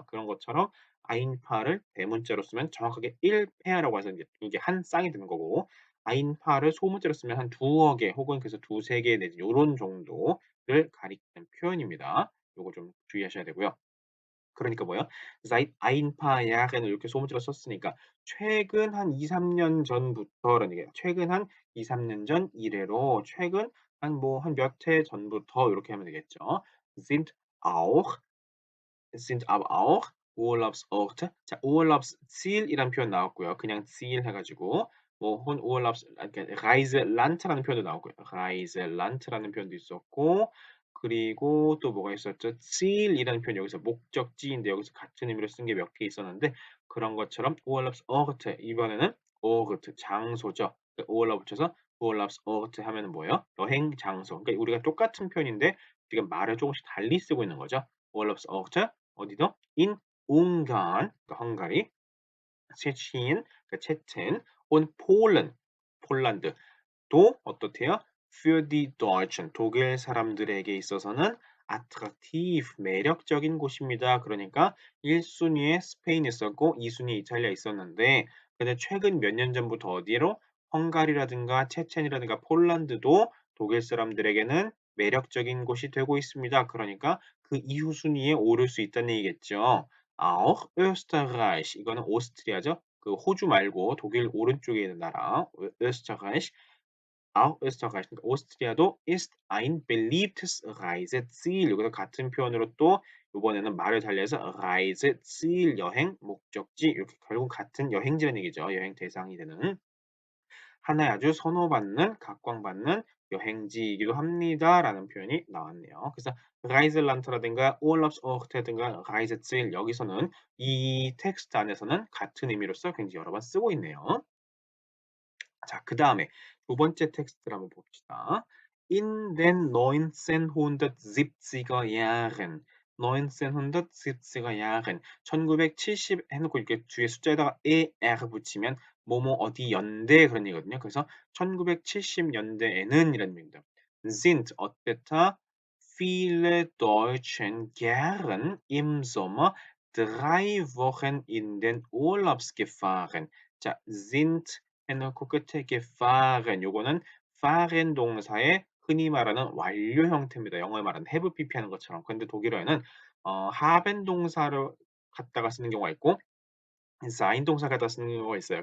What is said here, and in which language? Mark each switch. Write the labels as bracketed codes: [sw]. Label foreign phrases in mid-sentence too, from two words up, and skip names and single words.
[ko] 그런 것처럼 아인파를 대문자로 쓰면 정확하게 1 페어라고 해서 이제 이게 한 쌍이 되는 거고 아인파를 소문자로 쓰면 한 두어 개 혹은 그래서 두세 개 내지 요런 정도를 가리키는 표현입니다. 요거 좀 주의하셔야 되고요. 그러니까 뭐예요? [de] seit ein paar Jahren [ko] 이렇게 소문자로 썼으니까 최근 한 2-3년 전부터라는 얘기예요. 최근 한 2-3년 전 이래로 최근 한 뭐 한 몇 해 전부터 요렇게 하면 되겠죠. [de] sind auch sind aber auch Urlaubsorte. [ko] 자, Urlaubsziel이라는 표현 나왔고요. 그냥 Ziel 해가지고 뭐 혹은 Urlaubs 그러니까 Reiseland라는 표현도 나오고요. Reiseland라는 표현도 있었고 그리고 또 뭐가 있었죠? Ziel이라는 표현 여기서 목적지인데 여기서 같은 의미로 쓴 게 몇 개 있었는데 그런 것처럼 Urlaubsorte 이번에는 Ort 장소죠. Urlaub 붙여서 Urlaubsorte 하면은 뭐예요? 여행 장소. 그러니까 우리가 똑같은 표현인데 지금 말을 조금씩 달리 쓰고 있는 거죠. Urlaubsorte 어디도? [de] in Ungarn, [ko] 그러니까 헝가리, Tschechien, 그러니까 체첸, [de] und Polen, [ko] 폴란드. 또 어떻대요? [de] Für die Deutschen, [ko] 독일 사람들에게 있어서는 attraktiv, 매력적인 곳입니다. 그러니까 1순위에 스페인이 있었고 2순위에 이탈리아 있었는데 근데 최근 몇 년 전부터 어디로? 헝가리라든가 체첸이라든가 폴란드도 독일 사람들에게는 매력적인 곳이 되고 있습니다. 그러니까 그 이후 순위에 오를 수 있다는 얘기겠죠. [de] auch Österreich [ko] 이거는 오스트리아죠. 그 호주 말고 독일 오른쪽에 있는 나라 [de] Österreich auch Österreich [ko] 그러니까 오스트리아도 [de] ist ein beliebtes Reiseziel [ko] 여기서 같은 표현으로 또 이번에는 말을 달리해서 Reiseziel 여행 목적지 이렇게 결국 같은 여행지라는 얘기죠. 여행 대상이 되는 하나의 아주 선호받는 각광받는 여행지이기도 합니다라는 표현이 나왔네요. 그래서 Reiseland라든가 Urlaubsort라든가 Reiseziel 여기서는 이 텍스트 안에서는 같은 의미로서 굉장히 여러 번 쓰고 있네요. 자, 그다음에 두 번째 텍스트를 한번 봅시다. [de] In den 1970er Jahren 1970er Jahren [ko] 1970 해놓고 이렇게 뒤에 숫자에다가 er 붙이면 뭐뭐 어디 연대 그런 얘기거든요. 그래서 1970년대에는 이런 얘기입니다. sind 어땠다? [de] viele Deutschen gern im Sommer 3 Wochen in den Urlaubs gefahren. [ko] 자, sind 해 놓고 끝에 gefahren 요거는 fahren 동사의 흔히 말하는 완료 형태입니다. 영어에 말하는 [en] have pp [ko] 하는 것처럼. 근데 독일어에는 haben 동사를 갖다가 쓰는 경우가 있고 sein 동사 갖다 쓰는 경우가 있어요.